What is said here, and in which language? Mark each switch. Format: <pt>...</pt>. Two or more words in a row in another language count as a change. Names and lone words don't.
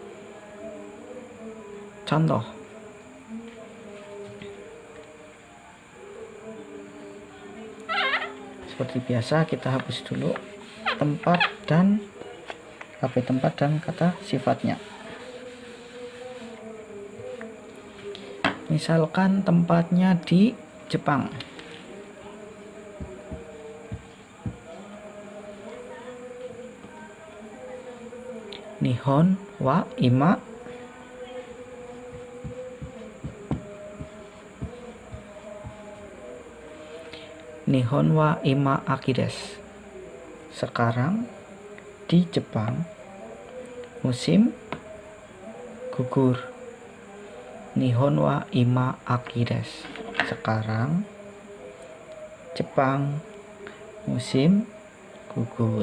<id>Contoh, seperti biasa kita hapus dulu tempat dan kata sifatnya. Misalkan tempatnya di Jepang.</id> <ja>日本は今秋です.</ja> <id>Sekarang di Jepang musim gugur.</id> <ja>日本は今秋です.</ja> <id>Sekarang Jepang musim gugur.</id>